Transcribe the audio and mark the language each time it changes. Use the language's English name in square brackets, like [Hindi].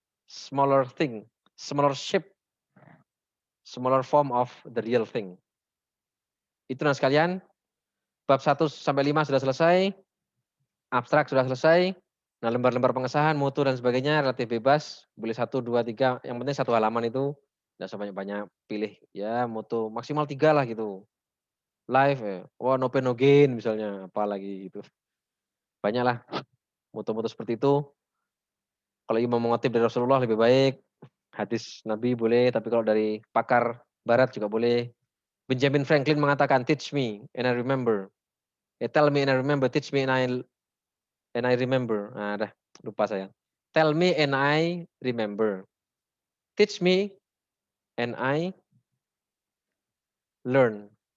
[English] Smaller thing, smaller shape, smaller form of the real thing. [Indonesian] Itu nah sekalian, bab 1 sampai 5 sudah selesai, abstrak sudah selesai. Nah, lembar-lembar pengesahan, mutu dan sebagainya relatif bebas, boleh 1, 2, 3, yang penting satu halaman itu enggak sebanyak-banyak, pilih ya mutu maksimal 3 lah gitu. Live ya, no pain no gain misalnya, apalagi gitu. Banyak lah mutu-mutu seperti itu. Kalau mau mengutip dari Rasulullah lebih baik, hadis Nabi boleh, tapi kalau dari pakar barat juga boleh. Benjamin Franklin mengatakan, teach me and I remember. [English] Tell me and I remember, teach me and I remember. [Indonesian] Nah, dah lupa saya. Tell me and I remember. [English] Teach me and I learn.